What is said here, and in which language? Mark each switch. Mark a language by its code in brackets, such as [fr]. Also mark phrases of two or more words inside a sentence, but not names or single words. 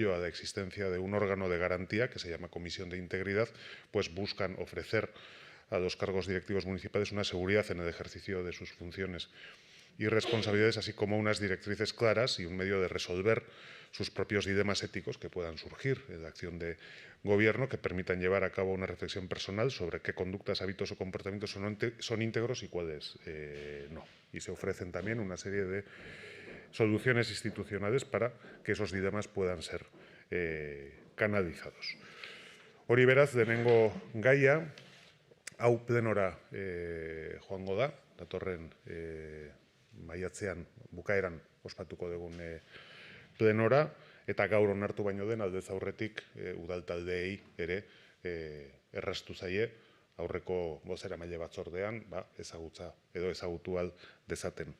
[es] a la existencia de un órgano de garantía que se llama Comisión de Integridad, buscan ofrecer a los cargos directivos municipales una seguridad en el ejercicio de sus funciones y responsabilidades, así como unas directrices claras y un medio de resolver sus propios dilemas éticos que puedan surgir en la acción de gobierno, que permitan llevar a cabo una reflexión personal sobre qué conductas, hábitos o comportamientos son íntegros y cuáles no. y se ofrecen también una serie de soluciones institucionales para que esos dilemas puedan ser canalizados. [eu] Hori beraz, lehenengo gaia, hau plenora joango da, datorren maiatzean bukaeran ospatuko dugun plenora, eta gaur onartu baino den aldez aurretik udaltaldeei ere erraztu zaie aurreko bozeramaile batzordean ezagutza edo ezagutu ahal dezaten.